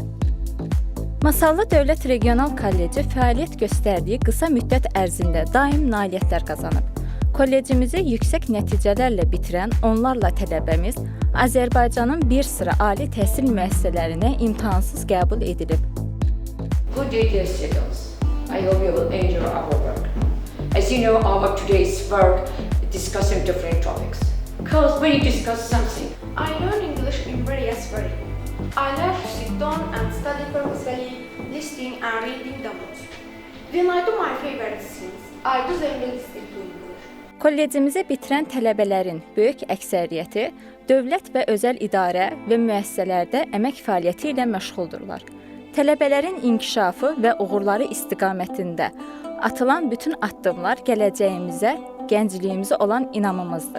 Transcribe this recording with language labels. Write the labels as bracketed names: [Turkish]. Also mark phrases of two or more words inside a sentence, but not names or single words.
[Azerbaijani] Masallı Dövlət Regional Kolleci fəaliyyət göstərdiyi qısa müddət ərzində daim nailiyyətlər qazanıb. Kollecimizi yüksək nəticələrlə bitirən onlarla tələbəmiz Azərbaycanın bir sıra ali təhsil müəssisələrinə imtahansız qəbul edilib. [English] Good day, dear students. I hope you will enjoy our work. As you know, our today's work is discussing different topics. Because when you discuss something, I learn English in various ways. I like to sit down and study purposefully, listening and reading the books. When I do my favorite things, I do them with listening to English. [Azerbaijani] Kollecimizi bitirən tələbələrin böyük əksəriyyəti dövlət və özəl idarə və müəssisələrdə əmək fəaliyyəti ilə məşğuldurlar. Tələbələrin inkişafı və uğurları istiqamətində atılan bütün addımlar gələcəyimizə, gəncliyimizə olan inamımızdır.